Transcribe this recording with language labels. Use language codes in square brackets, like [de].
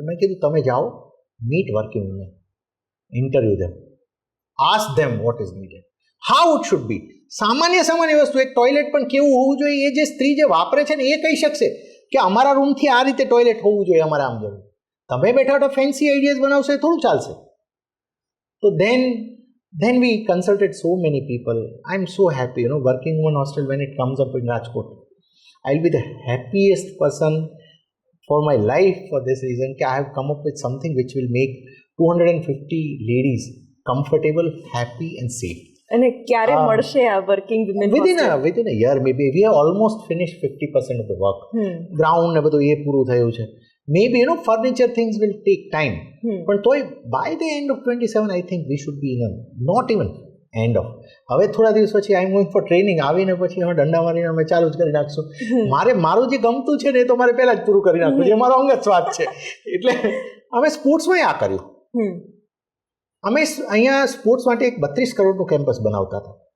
[gu] મેં કીધું તમે જાઓ, [en] Meet working women, interview them, ask them what is needed, how it should be. [gu] સામાન્ય વસ્તુ, એક ટોયલેટ પણ કેવું હોવું જોઈએ એ જે સ્ત્રી જે વાપરે છે ને એ કહી શકશે કે અમારા રૂમથી આ રીતે ટોયલેટ હોવું જોઈએ, અમારે આમ જવું. તમે બેઠા બેઠા ફેન્સી આઈડિયાઝ બનાવશો એ થોડું ચાલશે. [en] તો then we consulted so many people. I'm so happy, working in one hostel when it comes up in Rajkot. I'll be the happiest person for my life for this reason that I have come up with something which will make 250 ladies comfortable, happy and safe. [gu] અને ક્યારે મળશે આ working women? [en] within a year maybe. We have almost finished 50% of the work. [gu] Ground ને બધું એ પૂરું થયું છે. [en] Maybe furniture things will take time. [gu] પણ તોય [en] by the end of 27 I think we should be in a not even end of. [gu] હવે થોડા દિવસ પછી [en] I am going for training. [gu] આવીને પછી અમે દંડા મારીને અમે ચાલુ જ કરી નાખશું. મારું જે ગમતું છે ને એ તો મારે પહેલા જ પૂરું કરી નાખવું છે. મારો અંગત સ્વાદ છે. એટલે અમે સ્પોર્ટ્સમાં આ કર્યું. અમે અહીંયા સ્પોર્ટ્સ માટે એક 32 કરોડનું કેમ્પસ બનાવતા હતા.